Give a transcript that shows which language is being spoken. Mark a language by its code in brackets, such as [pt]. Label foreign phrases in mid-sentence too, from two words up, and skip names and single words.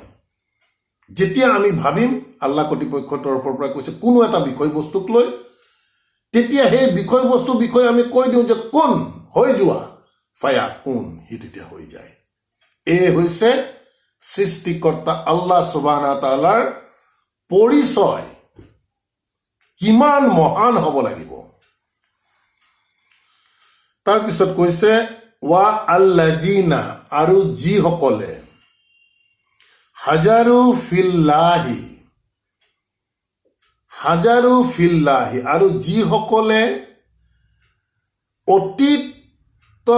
[as] যেতিয়া আমি ভাবিম, আল্লাহ কৰ্তৃপক্ষৰ তৰফৰ পৰা কৈছে কোনো এটা বিষয়বস্তুক লৈ, তেতিয়া সেই বিষয়বস্তুৰ বিষয়ে আমি কৈ দিওঁ যে কোন হৈ যোৱা, [ar] فيكون, [as] সি তেতিয়া হৈ যায়। এই হৈছে সৃষ্টিকৰ্তা আল্লাহ [ar] سبحانه وتعالى [as] পৰিচয়, কিমান মহান হ'ব লাগিব। তাৰপিছত কৈছে [ar] والذين, [as] আৰু যিসকলে, [ar] هاجروا في الله, هاجروا في الله, [as] আৰু যিসকলে অতীতৰ